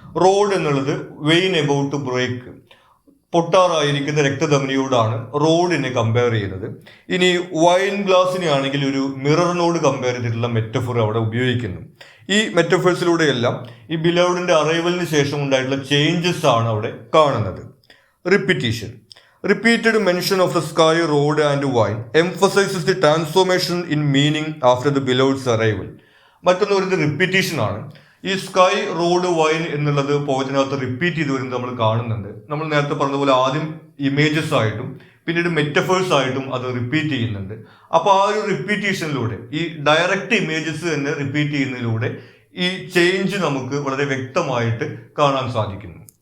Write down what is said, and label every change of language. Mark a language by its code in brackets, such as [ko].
[ml] Road എന്നുള്ളത് [en] vein about to break, [ml] പൊട്ടാറായിരിക്കുന്ന രക്തധമനിയോടാണ് റോഡിനെ compare ചെയ്യുന്നത്. ഇനി വൈൻ ഗ്ലാസിനെ ആണെങ്കിൽ ഒരു മിററിനോട് കമ്പയർ ചെയ്തിട്ടുള്ള മെറ്റഫർ അവിടെ ഉപയോഗിക്കുന്നു. ഈ മെറ്റഫേഴ്സിലൂടെയെല്ലാം ഈ ബിലൗഡിന്റെ അറൈവലിന് ശേഷം ഉണ്ടായിട്ടുള്ള ചേഞ്ചസ് ആണ് അവിടെ കാണുന്നത്. റിപ്പീറ്റീഷൻ. [en] Repeated mention of the sky, road and wine emphasizes the transformation in meaning after the beloved's arrival. [ml] മറ്റൊന്ന് ഒരു റിപ്പീറ്റീഷൻ ആണ്. ഈ സ്കൈ, റോഡ്, വൈൻ എന്നുള്ളത് പോയതിനകത്ത് റിപ്പീറ്റ് ചെയ്ത് വരുന്നത് നമ്മൾ കാണുന്നുണ്ട്. നമ്മൾ നേരത്തെ പറഞ്ഞതുപോലെ ആദ്യം ഇമേജസ് ആയിട്ടും പിന്നീട് മെറ്റഫേഴ്സ് ആയിട്ടും അത് റിപ്പീറ്റ് ചെയ്യുന്നുണ്ട്. അപ്പോൾ ആ ഒരു റിപ്പീറ്റേഷനിലൂടെ ഈ ഡയറക്റ്റ് ഇമേജസ് തന്നെ റിപ്പീറ്റ് ചെയ്യുന്നതിലൂടെ ഈ ചേഞ്ച് നമുക്ക് വളരെ വ്യക്തമായിട്ട് കാണാൻ സാധിക്കുന്നു.